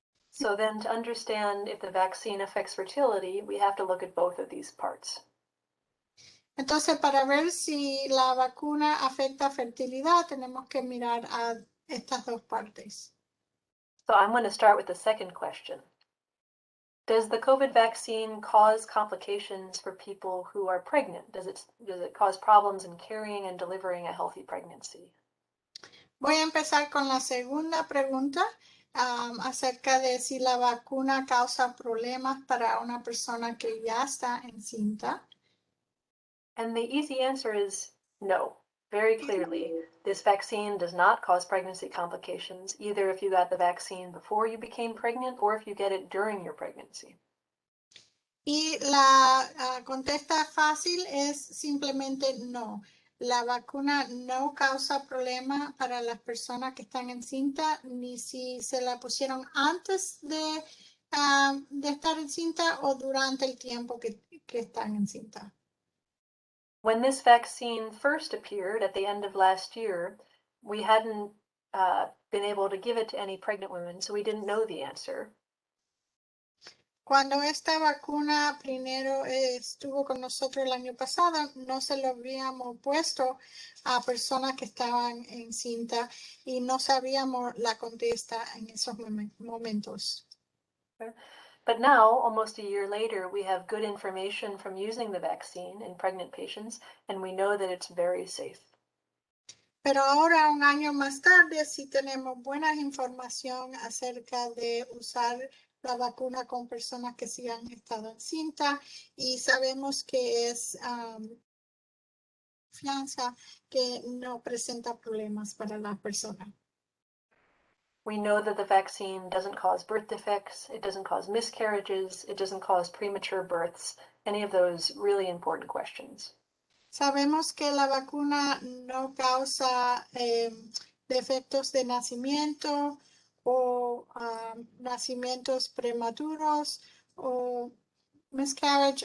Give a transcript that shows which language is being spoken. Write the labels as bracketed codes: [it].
[en] So then to understand if the vaccine affects fertility, we have to look at both of these parts. [es] Entonces, para ver si la vacuna afecta fertilidad, tenemos que mirar a estas dos partes. [en] So I'm going to start with the second question. Does the COVID vaccine cause complications for people who are pregnant? Does it cause problems in carrying and delivering a healthy pregnancy? [es] Voy a empezar con la segunda pregunta acerca de si la vacuna causa problemas para una persona que ya está encinta. [en] And the easy answer is no. Very clearly, this vaccine does not cause pregnancy complications, either if you got the vaccine before you became pregnant or if you get it during your pregnancy. [es] Y la contesta fácil es simplemente no. La vacuna no causa problema para las personas que están encinta, ni si se la pusieron antes de estar encinta o durante el tiempo que están encinta. [en] When this vaccine first appeared at the end of last year, we hadn't been able to give it to any pregnant women, so we didn't know the answer. [es] Cuando esta vacuna primero estuvo con nosotros el año pasado, no se lo habíamos puesto a personas que estaban encinta y no sabíamos la contesta en esos momentos. [en] But now, almost a year later, we have good information from using the vaccine in pregnant patients, and we know that it's very safe. [es] Pero ahora, un año más tarde, sí tenemos buena información acerca de usar la vacuna con personas que sí han estado encinta y sabemos que es confianza que no presenta problemas para las personas. [en] We know that the vaccine doesn't cause birth defects, it doesn't cause miscarriages, it doesn't cause premature births, any of those really important questions. [es] Sabemos que la vacuna no causa defectos de nacimiento o nacimientos prematuros o miscarriage.